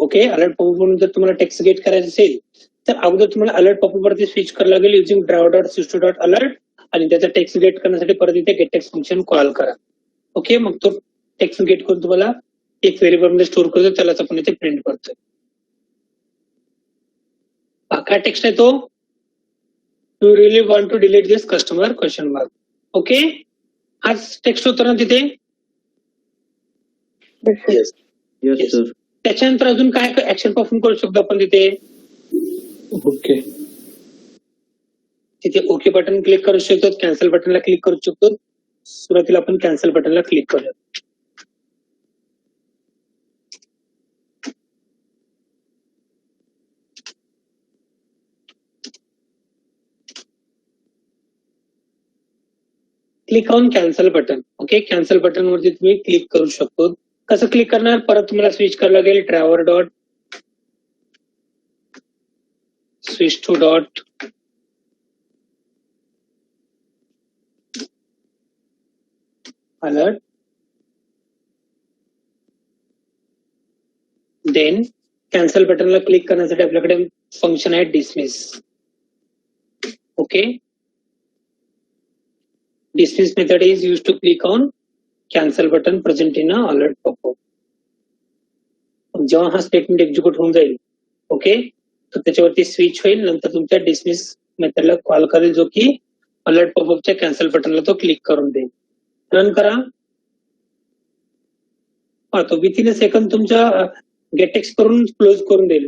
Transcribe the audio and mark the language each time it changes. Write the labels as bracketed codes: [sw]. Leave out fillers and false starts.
[mr] Okay, alert popup म्हणून जर तुम्हाला टेक्स्ट गेट करायचं असेल तर अगोदर तुम्हाला अलर्ट पॉपअप वरती स्विच करायला लागेल using drive dot system dot alert आणि त्याचा टेक्स्ट गेट करण्यासाठी परत इथे गेट टेक्स्ट फंक्शन कॉल करा. ओके, मग तो टेक्स्ट गेट करून तुम्हाला एक व्हेरिएबल मध्ये स्टोअर करतो, त्यालाच आपण इथे प्रिंट करतोय. काय टेक्स्ट आहे तो? [en] You really want to delete this customer question mark. [mr] Okay, हाच टेक्स्ट होता ना तिथे. [en] Yes sir. [mr] त्याच्यानंतर अजून काय ऍक्शन परफॉर्म करू शकतो आपण तिथे? [en] Okay. [mr] तिथे ओके बटन क्लिक करू शकतो, कॅन्सल बटनला क्लिक करू शकतो. सुरुवातीला आपण कॅन्सल बटनला क्लिक करूया. [en] Click on cancel button. [mr] Okay, cancel button वरती तुम्ही क्लिक करू शकतो. कसं क्लिक करणार? परत तुम्हाला स्विच करायला लागेल driver dot switch to dot alert, then cancel बटनला click करण्यासाठी आपल्याकडे फंक्शन आहे dismiss. [en] Okay, dismiss method is used to click on cancel button present in a alert pop-up. [mr] जेव्हा हा स्टेटमेंट एक्झिक्यूट होऊन जाईल, ओके, तर त्याच्यावरती स्विच होईल, नंतर तुमच्या डिसमिस मेथडला कॉल करेल जो की अलर्ट पॉपअपच्या कॅन्सल बटनला तो क्लिक करून देईल. रन करा. हा, तो विथिन अ सेकंड तुमच्या गेटेक्स करून क्लोज करून देईल.